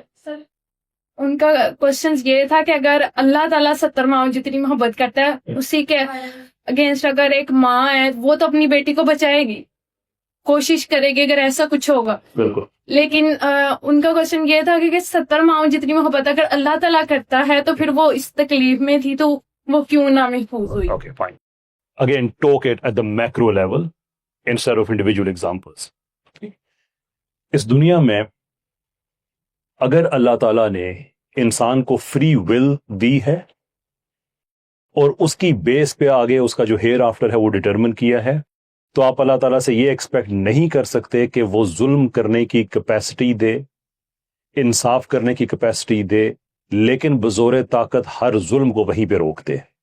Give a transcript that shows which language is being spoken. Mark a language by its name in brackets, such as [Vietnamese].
[Urdu] سر ان کا کوشچن یہ تھا کہ اگر اللہ تعالیٰ 70 ماؤں جتنی محبت کرتا ہے، اسی کے اگینسٹ اگر ایک ماں ہے وہ تو اپنی بیٹی کو بچائے گی، کوشش کرے گی اگر ایسا کچھ ہوگا. بالکل. لیکن ان کا کوشچن یہ تھا کہ 70 ماؤں جتنی محبت اگر اللہ تعالیٰ کرتا ہے تو پھر وہ اس تکلیف میں تھی تو وہ کیوں نہ محفوظ ہوئی. [English] Okay, fine. Again, talk it at the macro level instead of individual examples. [Urdu] اس دنیا میں اگر اللہ تعالیٰ نے انسان کو فری ول دی ہے اور اس کی بیس پہ آگے اس کا جو ہیئر آفٹر ہے وہ ڈٹرمن کیا ہے، تو آپ اللہ تعالیٰ سے یہ ایکسپیکٹ نہیں کر سکتے کہ وہ ظلم کرنے کی کیپیسٹی دے، انصاف کرنے کی کیپیسٹی دے، لیکن بزور طاقت ہر ظلم کو وہیں پہ روک دے.